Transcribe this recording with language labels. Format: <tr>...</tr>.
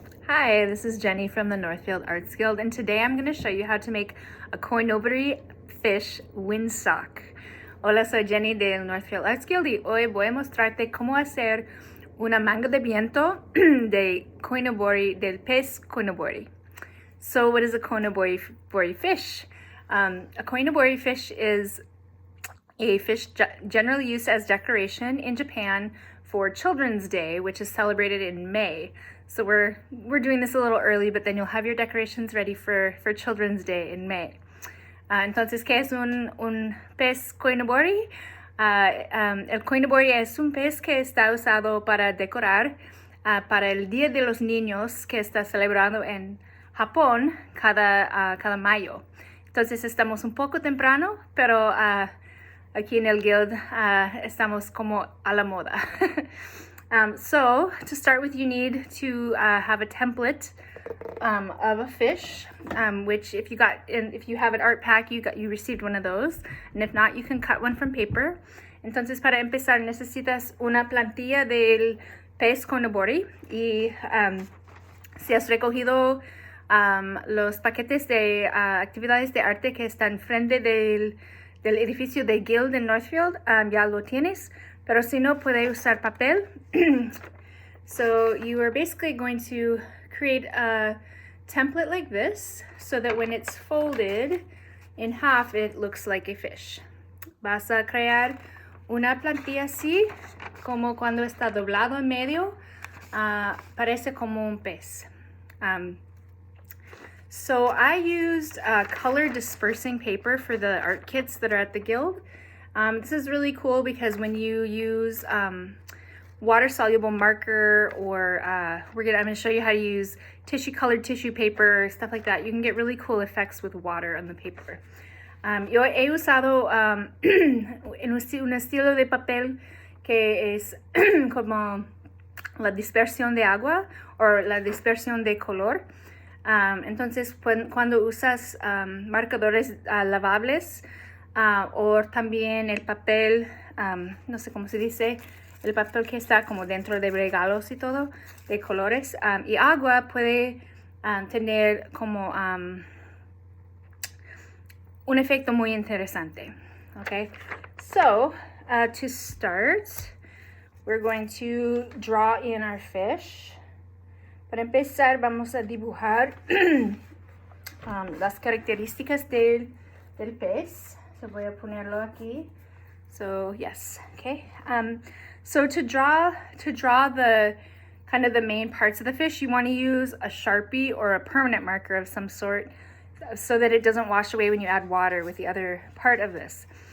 <en>Hi, this is Jenny from the Northfield Arts Guild, and today I'm going to show you how to make a koinobori fish windsock.</en> <es>Hola, soy Jenny del Northfield Arts Guild y hoy voy a mostrarte cómo hacer una manga de viento de koinobori, del pez koinobori.</es> <en>So what is a koinobori fish? A koinobori fish is a fish generally used as decoration in Japan for Children's Day, which is celebrated in May. So we're doing this a little early, but then you'll have your decorations ready for Children's Day in May.</en> <es>Entonces, ¿qué es un pez koinobori? El koinobori es un pez que está usado para decorar para el Día de los Niños que está celebrado en Japón cada mayo. Entonces estamos un poco temprano, pero aquí en el guild estamos como a la moda.</es> <en>So to start with, you need to have a template of a fish, which if you have an art pack, you received one of those, and if not, you can cut one from paper.</en> <es>Entonces, para empezar, necesitas una plantilla del pez koinobori y si has recogido los paquetes de actividades de arte que están frente del edificio de Guild en Northfield, ya lo tienes, pero si no, puede usar papel.</es> <en>So you are basically going to create a template like this so that when it's folded in half, it looks like a fish.</en> <es>Vas a crear una plantilla así, como cuando está doblado en medio, parece como un pez.</es> <en>So I used color dispersing paper for the art kits that are at the guild. This is really cool because when you use water-soluble marker or I'm going to show you how to use colored tissue paper, stuff like that. You can get really cool effects with water on the paper.</en> <es>Yo he usado en un estilo de papel que es como la dispersión de agua o la dispersión de color. Entonces, cuando usas marcadores lavables o también el papel, no sé cómo se dice, el papel que está como dentro de regalos y todo, de colores, y agua puede tener como un efecto muy interesante.</es> <en>Okay, so to start, we're going to draw in our fish.</en> <es>Para empezar, vamos a dibujar las características del pez. So voy a ponerlo aquí.</es> <en>So yes, okay. So to draw the kind of the main parts of the fish, you want to use a Sharpie or a permanent marker of some sort so that it doesn't wash away when you add water with the other part of this.</en>